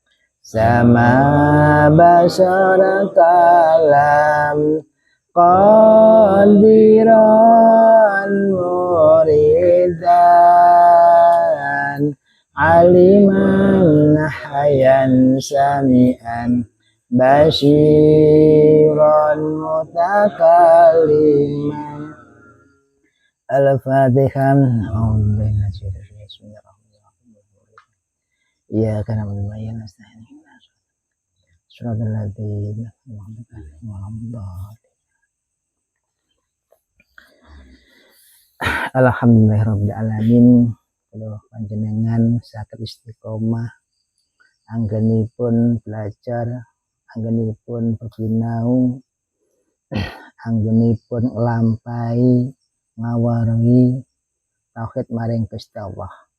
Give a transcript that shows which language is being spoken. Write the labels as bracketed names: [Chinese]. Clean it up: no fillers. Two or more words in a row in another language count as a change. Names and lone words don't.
[Arabic] سمعا بصرا كلاما قادرا مريدا عالما حيا سميعا بصيرا متكلما. Al-Fatihah. إياك نعبد وإياك نستعين. صراط الذين أنعمت عليهم. الحمد لله رب العالمين. [Javanese] Kula panjenengan saged istiqomah anggenipun belajar, anggenipun bebinau, anggenipun nglampahi ngawaruhi tauhid maring Gusti Allah.